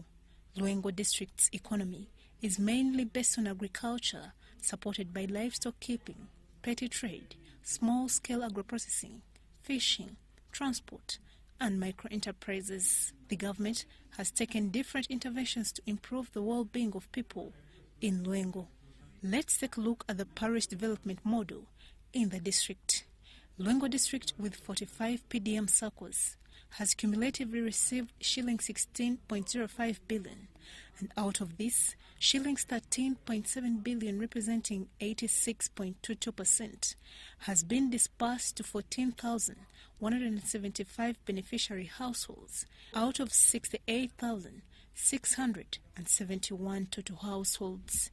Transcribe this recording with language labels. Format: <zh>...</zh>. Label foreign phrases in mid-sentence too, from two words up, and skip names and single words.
<en>Luengo district's economy is mainly based on agriculture, supported by livestock keeping, petty trade, small-scale agro-processing, fishing, transport, and micro-enterprises. The government has taken different interventions to improve the well-being of people in Luengo. Let's take a look at the parish development model in the district. Luengo district, with 45 PDM circles, has cumulatively received shillings 16.05 billion, and out of this, shillings 13.7 billion, representing 86.22%, has been disbursed to 14,175 beneficiary households out of 68,671 total households.</en>